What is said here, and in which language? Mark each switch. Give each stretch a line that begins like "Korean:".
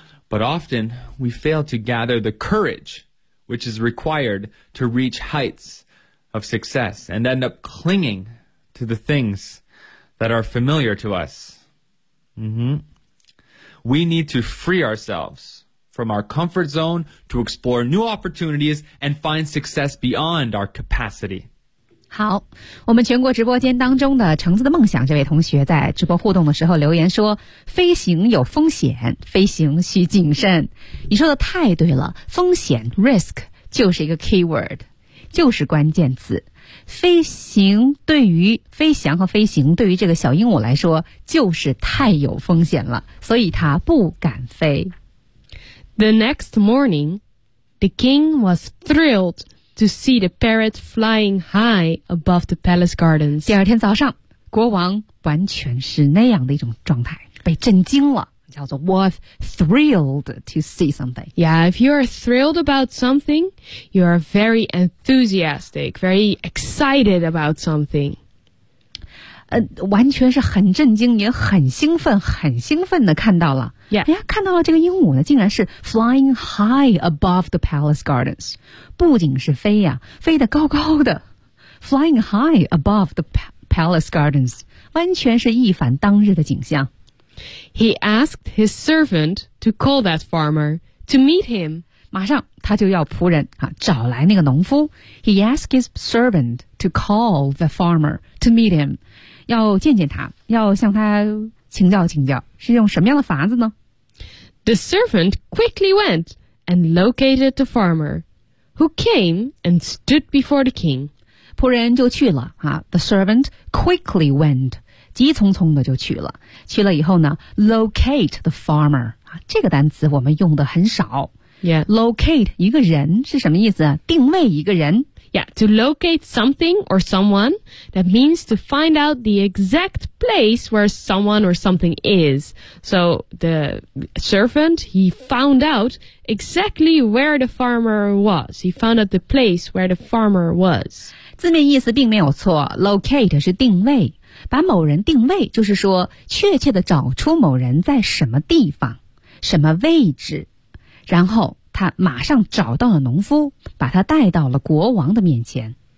English: But often we fail to gather the courage which is required to reach heights of success and end up clinging to the things. That are familiar to us. We need to free ourselves from our comfort zone to explore new opportunities and find success beyond our capacity.
Chinese: 好，我们全国直播间当中的橙子的梦想这位同学在直播互动的时候留言说：“飞行有风险，飞行需谨慎。” 你说的太对了，风险 risk 就是一个 keyword， 就是关键词。飞行对于飞翔和飞行对于这个小鹦鹉来说就是太有风险了，所以它不敢飞。
English: The next morning, the king was thrilled to see the parrot flying high above the palace gardens.
Chinese: 第二天早上，国王完全是那样的一种状态，被震惊了。叫做
English: was thrilled to see something. Yeah, if you are thrilled about something, you are very enthusiastic, very excited about something.
Chinese: 完全是很震惊，也很兴奋，很兴奋的看到了。
English: Yeah.
Chinese: 哎呀，看到了这个鹦鹉呢，竟然是
English: flying high above the palace gardens.
Chinese: 不仅是飞呀，飞得高高的 ，
English: flying high above the palace gardens，
Chinese: 完全是一反当日的景象。
English: He asked his servant to call that farmer to meet him.
Chinese: 马上他就要仆人啊找来那个农夫。
English: He asked his servant to call the farmer to meet him.
Chinese: 要见见他，要向他请教请教，是用什么样的法子呢
English: ？The servant quickly went and located the farmer, who came and stood before the king.
Chinese: 仆人就去了啊。
English: The servant quickly went.
Chinese: 急匆匆的就去了。去了以后呢 ，
English: locate the farmer
Chinese: 啊，这个单词我们用的很少。
English: Yeah,
Chinese: locate 一个人是什么意思？定位一个人。
English: Yeah, to locate something or someone, that means to find out the exact place where someone or something is. So the servant, he found out exactly where the farmer was. He found out the place where the farmer was.
Chinese: 字面意思并没有错 ,locate 是定位。把某人定位就是说确切地找出某人在什么地方、什么位置。然后他马上找到了农夫，把他带到了国王的面前。